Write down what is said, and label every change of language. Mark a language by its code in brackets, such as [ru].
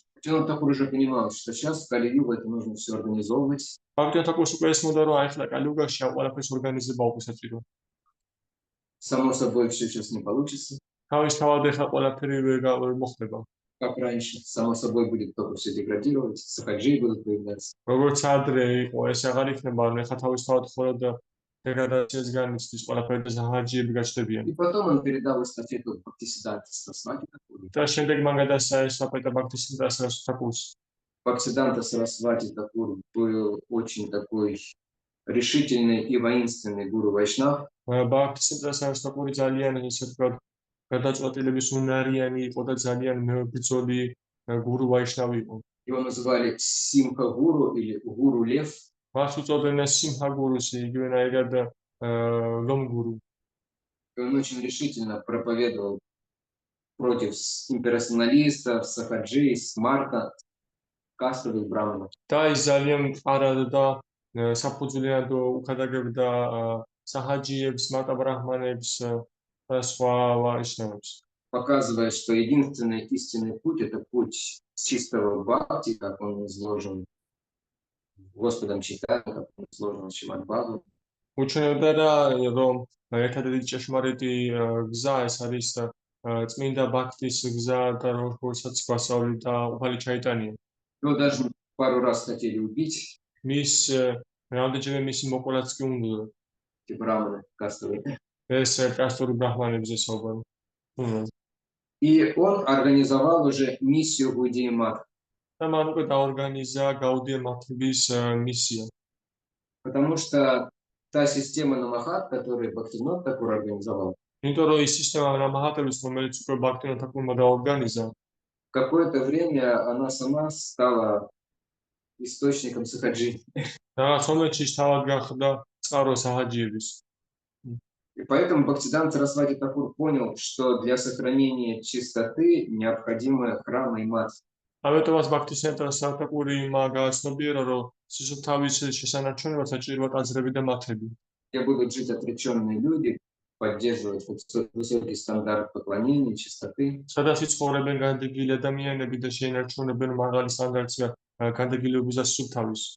[ru] Он Такур уже понимал, что сейчас в Кали-югу это нужно все организовывать. [ka] ბაქტიონ თაკურს უკვე ესმოდა, რომ აი ხლა კალიუგაში ამ ყველაფერს ორგანიზება უკვე საჭირო. [ru] Само собой, все сейчас не получится, [ka] თავის თავად ეხლა ყველაფერი ვერ მოხდება. [ru] как раньше. Само собой будет только все деградировать, сахаджи будут появляться. [ka] როგორც ადრე იყო, ეს აღარ იქნება, ანუ ეხლა თავის თავად ხოლოდ деградациას განიცდის ყველაფერი და საჰაჯიები გაჩნდებიან. [ru] И потом он передал эстафету Бхактисиданте Сарасвати Такуру. [ka] და შემდეგ მან გადასცა ესტაფეტა ბაქთისინდა სარასვათის. [ru] Бхактисиданта Сарасвати Такур был очень такой решительный и воинственный гуру Вайшнав. [ka] ბაქთისინდა სარასვათი ძალიან ისე ვთქვათ, გადაწყვეტილების უნარიანი იყო და ძალიან ბრძოლი გურუ ვაიშნავი იყო. [ru] Его называли Симха Гуру или Гуру Лев. [ka] მას უწოდებდნენ სიმჰა გურუს, იგივენაირად ლომ გურუ. [ru] И он очень решительно проповедовал против имперсоналистов, сахаджи, смарта, кастовых браманов. [ka] და ის ძალიან მყარად და საფუძვლიანად უკადაგებდა საჰაჯიებს, მარტა ბრაჰმანებს და სხვა ვაიშნავებს. [ru] Показывая, что единственный истинный путь — это путь чистого бхакти, как он изложен Господом Чайтаньей, как он изложен в Шримад Бхагаватам. [ka] უჩვენებდა რომ ერთადერთი ჭეშმარიტი გზა ეს არის წმინდა ბაქთის გზა და რომელსაც გვასწავლიდა უფალი ჩაიტანია. [ru] Его даже пару раз хотели убить, [ka] მის რამდენჯერმე მისი მოკვლაც კი უნდა [ru] эти браманы кастовые. [ka] ეს კასტური ბრაჰმანებზე საუბარი. [ru] И он организовал уже миссию Гаудия Матха. [ka] და მან უკვე დაორგანიზა გაუდია მათების მისია. [ru] Потому что та система Намахат, которую Бхактивинод Такур организовал, [ka] იმიტომ რომ ის სისტემა ნამაჰატების, რომელიც უკვე ბაქთიონ თაკურმა დაორგანიზა, [ru] в какое-то время она сама стала источником сахаджи. [ka] რაღაც მომენტში თავად გახდა წყარო საჰაჯიების. [ru] И поэтому Бхактисиданта Сарасвати Такур понял, что для сохранения чистоты необходимы храмы и мат. [ka] ამიტომაც ბაქთისცენტრა საკაკური მაგაცნობიერა, რომ სისუფთავის შესანარჩუნებლად საჭიროა ტაძრები და მათები. [ru] Где будут жить отреченные люди, поддерживать высокий стандарт поклонения, чистоты. [ka] სადაც იცხოვრებენ განდეგილი ადამიანები და შეინარჩუნებენ мაღალი სტანდარტია განდეგილების და სისუფთავის.